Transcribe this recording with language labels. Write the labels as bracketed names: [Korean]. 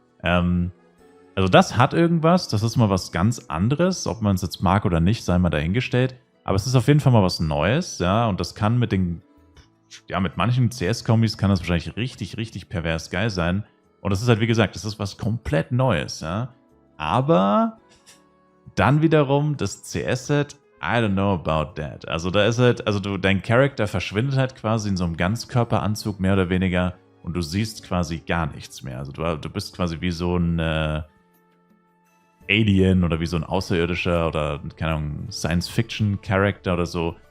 [German] Also das hat irgendwas. Das ist mal was ganz anderes. Ob man es jetzt mag oder nicht, sei mal dahingestellt. Aber es ist auf jeden Fall mal was Neues. Ja, und das kann mit mit manchen CS-Kombis kann das wahrscheinlich richtig, richtig pervers geil sein. Und das ist halt, wie gesagt, das ist was komplett Neues. Ja. Aber dann wiederum das CS-Set, [English] I don't know about that. [German] Also da ist halt, dein Charakter verschwindet halt quasi in so einem Ganzkörperanzug, mehr oder weniger. Und du siehst quasi gar nichts mehr. Also du bist quasi wie so ein Alien oder wie so ein Außerirdischer oder, keine Ahnung, Science-Fiction-Charakter oder so.